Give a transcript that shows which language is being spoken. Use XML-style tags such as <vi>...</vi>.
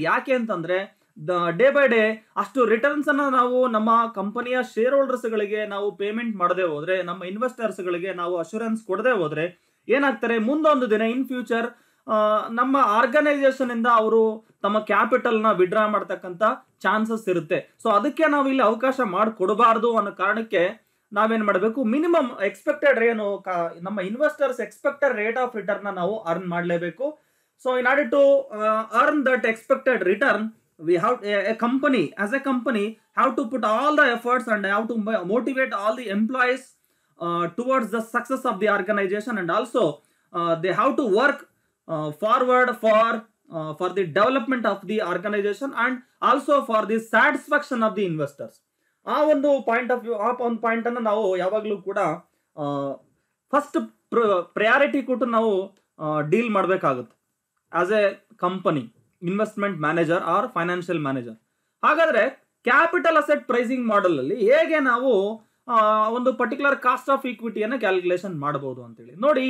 <kn>ಯಾಕೆ ಅಂತಂದ್ರೆ day by day ಅಷ್ಟು ರಿಟರ್ನ್ಸ್ ಅನ್ನ ನಾವು ನಮ್ಮ ಕಂಪನಿಯ ಶೇರ್ ಹೋಲ್ಡರ್ಸ್ ಗಳಿಗೆ ನಾವು ಪೇಮೆಂಟ್ ಮಾಡದೆ ಹೋದ್ರೆ, ನಮ್ಮ ಇನ್ವೆಸ್ಟರ್ಸ್ ಗಳಿಗೆ ನಾವು ಅಶ್ಯೂರೆನ್ಸ್ ಕೊಡದೆ ಹೋದ್ರೆ ಏನಾಗ್ತಾರೆ, ಮುಂದೊಂದು ದಿನ ಇನ್ ಫ್ಯೂಚರ್ ನಮ್ಮ ಆರ್ಗನೈಸೇಷನ್ ಇಂದ ಅವರು ತಮ್ಮ ಕ್ಯಾಪಿಟಲ್ ನ ವಿಡ್ರಾ ಮಾಡ್ತಕ್ಕಂಥ ಚಾನ್ಸಸ್ ಇರುತ್ತೆ. ಸೊ ಅದಕ್ಕೆ ನಾವು ಇಲ್ಲಿ ಅವಕಾಶ ಮಾಡಿಕೊಡಬಾರ್ದು ಅನ್ನೋ ಕಾರಣಕ್ಕೆ ನಾವೇನ್ ಮಾಡಬೇಕು, ಮಿನಿಮಮ್ ಎಕ್ಸ್ಪೆಕ್ಟೆಡ್ ಏನು ನಮ್ಮ investors expected rate of return ನಾವು ಅರ್ನ್ ಮಾಡಲೇಬೇಕು.</kn> <en>So in order to earn that expected return, we have as a company have to put all the efforts and have to motivate all the employees towards the success of the organization, and also they have to work forward for the development of the organization and also for the satisfaction of the investors.</en> <kn>ಆ ಒಂದು point of view, ಆ ಒಂದು point ಅನ್ನು ನಾವು ಯಾವಾಗಲೂ ಕೂಡ first priority ಕೊಟ್ಟು ನಾವು ಡೀಲ್ ಮಾಡಬೇಕಾಗುತ್ತೆ as A company, investment manager R financial manager. ಹಾಗಾದ್ರೆ ಕ್ಯಾಪಿಟಲ್ ಅಸೆಟ್ ಪ್ರೈಸಿಂಗ್ ಮಾಡೆಲ್ ಅಲ್ಲಿ ಹೇಗೆ ನಾವು ಒಂದು ಪರ್ಟಿಕ್ಯುಲರ್ ಕಾಸ್ಟ್ ಆಫ್ ಈಕ್ವಿಟಿಯನ್ನು ಕ್ಯಾಲ್ಕುಲೇಷನ್ ಮಾಡಬಹುದು ಅಂತೇಳಿ ನೋಡಿ.</kn>